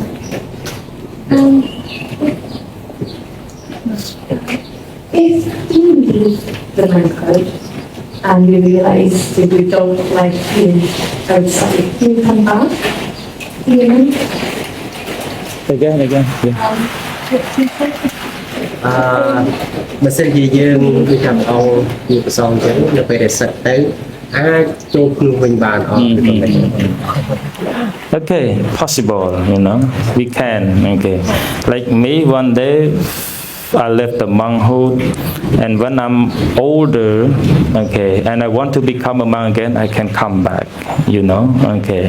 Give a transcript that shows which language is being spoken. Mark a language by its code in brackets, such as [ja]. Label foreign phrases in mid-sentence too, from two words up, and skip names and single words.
[en] If you leave the monkhood and you realize that you don't like being outside, do you come back? You know? Again. Yeah. [km] បើសិនជាយើងគឺថាអង្គជាប្រសងអញ្ចឹងនៅពេលដែលសឹកទៅអាចចូលខ្លួនវិញបានអត់គឺមិន [en] Okay, possible, you know, we can, okay. Like me, one day, I left the monkhood, and when I'm older, okay, and I want to become a monk again, I can come back, you know, okay.